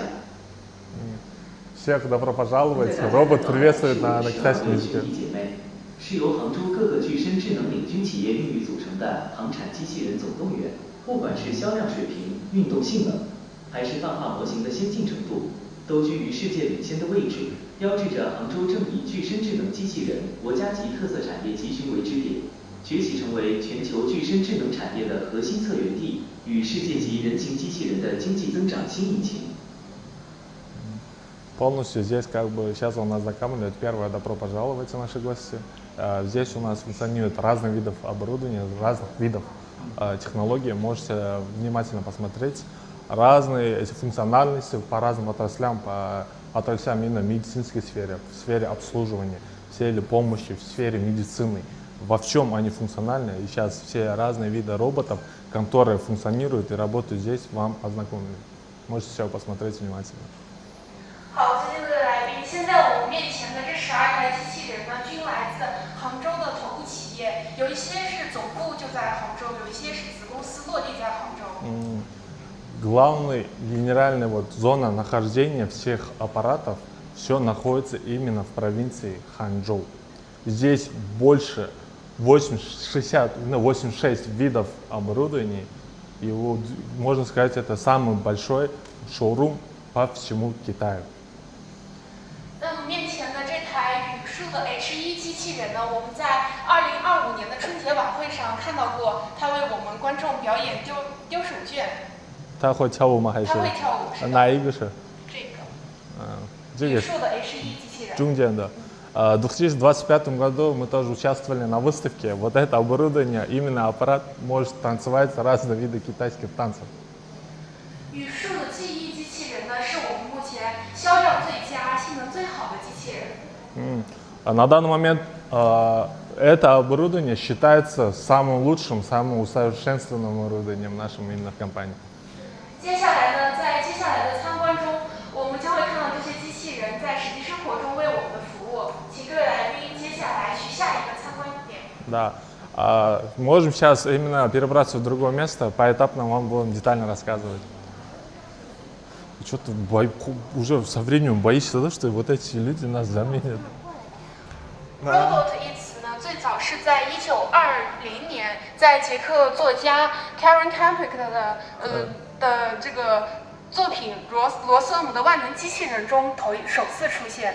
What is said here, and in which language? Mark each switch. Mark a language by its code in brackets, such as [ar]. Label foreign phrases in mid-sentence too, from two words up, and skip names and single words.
[ru] Всех добро пожаловать. Робот приветствует на китайском языке. [zh] 是由杭州各个具身智能领军企业孕育组成的航产机器人总动员，不管是销量水平、运动性能，还是泛化模型的先进程度，都居于世界领先的位置，标志着杭州正以具身智能机器人国家级特色产业集群为支点，崛起成为全球具身智能产业的核心策源地与世界级人形机器人的经济增长新引擎。 [ru] Полностью здесь как бы сейчас он нас знакомит. Первое, добро пожаловать, наши гости. Здесь у нас функционирует разных видов оборудования, разных видов технологий. Можете внимательно посмотреть разные эти функциональности по разным отраслям, по отраслям именно в медицинской сфере, в сфере обслуживания, в сфере помощи, в сфере медицины. Во в чем они функциональны. И сейчас все разные виды роботов, которые функционируют и работают здесь, вам ознакомлены. Можете все посмотреть внимательно. [zh] 好，尊敬的来宾，现在我们面前的这12台机器人呢，均来自杭州的头部企业，有一些是总部就在杭州，有一些是子公司落地在杭州。 [ru] Главный генеральный вот зона нахождения всех аппаратов, все находится именно в провинции Ханчжоу. Здесь больше 86 видов оборудования, и вот, можно сказать, это самый большой шоурум по всему Китаю. [zh] 那么面前的这台语数的 H1机器人呢，我们在2025年的春节晚会上看到过，它为我们观众表演丢手绢。他会跳舞吗？还是？他会跳舞。哪一个是？这个。这个。语数的 H1机器人。中间的。 [ru] В 2025 году мы тоже участвовали на выставке. Вот это оборудование, именно аппарат может танцевать разные виды китайских танцев. [zh] 语数的记忆机器人呢，是我们目前销量最佳、性能最好的机器人。 [ru] На данный момент это оборудование считается самым лучшим, самым усовершенствованным оборудованием нашей именно компании. [zh] 接下来呢，在接下来的参观中，我们将会看到这些机器人在实际生活中为我们的服务。请各位来宾接下来去下一个参观点。 [ru] Да. Можем сейчас именно перебраться в другое место, поэтапно вам будем детально рассказывать. Что-то уже со временем боишься, да, что вот эти люди нас заменят. [zh] Robot 一词呢，最早是在1920年，在捷克作家 Karen Capek 的这个作品罗瑟姆的万能机器人中首次出现。